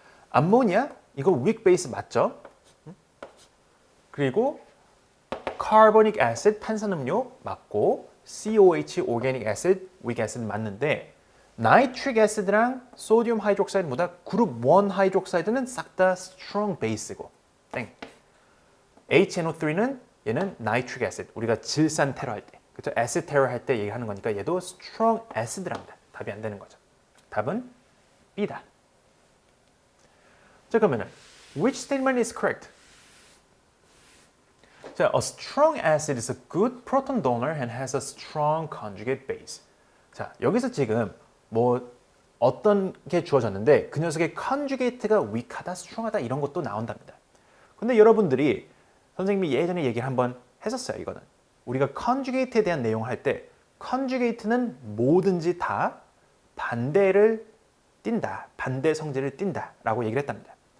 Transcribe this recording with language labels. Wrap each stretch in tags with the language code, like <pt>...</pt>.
<ko>암모니아 이거 weak base 맞죠? 그리고 carbonic acid 탄산음료 맞고 COH organic acid weak acid 맞는데 나이트릭 애시드랑 소디움 하이드록사이드보다 그룹 1 하이드록사이드는 싹 다 strong base고 땡. HNO3는 얘는 나이트릭 애시드 우리가 질산 테러 할 때 그렇죠? 애시드 테러 할 때 얘기하는 거니까 얘도 strong acid랍니다. 답이 안 되는 거죠. 답은 B다. 자 그러면은</ko> <en>which statement is correct?</en> <ko>자,</ko> <en>a strong acid is a good proton donor and has a strong conjugate base.</en> <ko>자, 여기서 지금 뭐 어떤 게 주어졌는데 그 녀석의 conjugate가 weak하다, strong하다 이런 것도 나온답니다. 근데 여러분들이 선생님이 예전에 얘기를 한번 했었어요. 이거는 우리가 conjugate에 대한 내용을 할 때 conjugate는 뭐든지 다 반대를 띈다, 반대 성질을 띈다라고 얘기를 했답니다.</ko>